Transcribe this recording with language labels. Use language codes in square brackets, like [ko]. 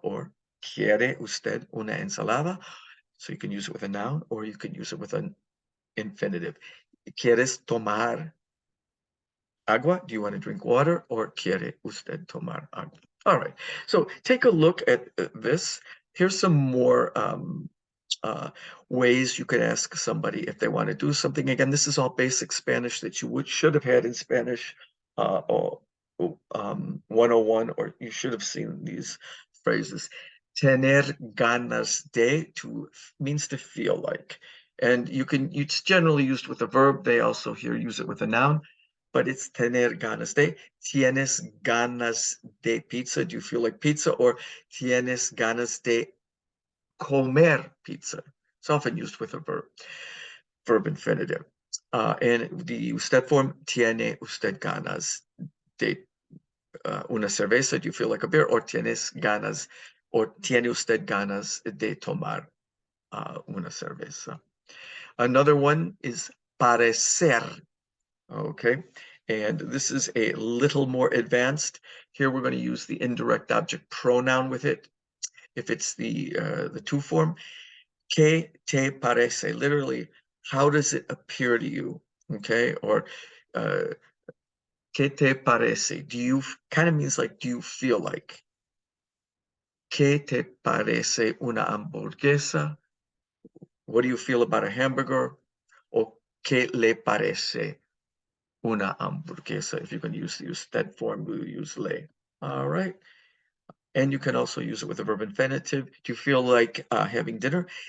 [es] Or ¿quiere usted una ensalada? [en] So you can use it with a noun or you can use it with an infinitive. [es] ¿Quieres tomar agua? [en] Do you want to drink water? [es] Or ¿quiere usted tomar agua? [en] All right, so take a look at this. Here's some more ways you could ask somebody if they want to do something. Again, this is all basic Spanish that you should have had in Spanish 101, or you should have seen these phrases. Tener ganas de means to feel like. And it's generally used with a verb. They also here use it with a noun, but it's tener ganas de. [es] Tienes ganas de pizza. [en] Do you feel like pizza? [es] Or tienes ganas de comer pizza. [en] It's often used with a verb infinitive. And the usted form, [es] tiene usted ganas de una cerveza? [en] Do you feel like a beer? [es] Or tienes ganas, or tiene usted ganas de tomar una cerveza? [en] Another one is parecer. Okay, and this is a little more advanced. Here we're going to use the indirect object pronoun with it. If it's the to form, [es] ¿qué te parece? [en] Literally, how does it appear to you? Okay, or [es] ¿qué te parece? [en] Do you kind of means like, do you feel like? [es] ¿Qué te parece una hamburguesa? [en] What do you feel about a hamburger? [es] Or ¿qué le parece una hamburguesa? [en] If you're going to use that form, we use le. All right. And you can also use it with a verb infinitive. Do you feel like having dinner?